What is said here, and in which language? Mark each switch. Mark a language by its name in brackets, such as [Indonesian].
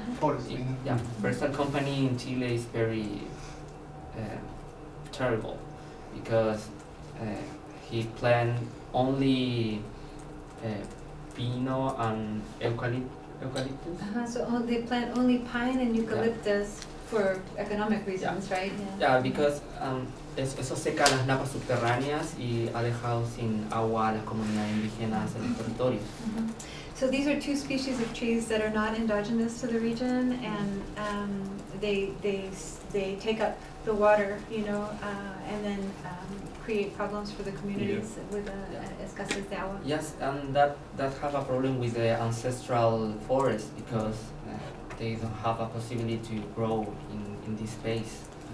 [English] Forestal company in Chile is very terrible because he planned only pino and eucalyptus. So they plant only pine and eucalyptus for economic reasons, right? Yeah, because [Spanish] eso seca las napas subterráneas y ha dejado sin agua a las comunidades indígenas en los territorios. [English] So these are two species of trees that are not endogenous to the region, and they take up the water, and then create problems for the communities with [Spanish] escasez de agua. [English] Yes, and that have a problem with the ancestral forest because they don't have a possibility to grow in this space.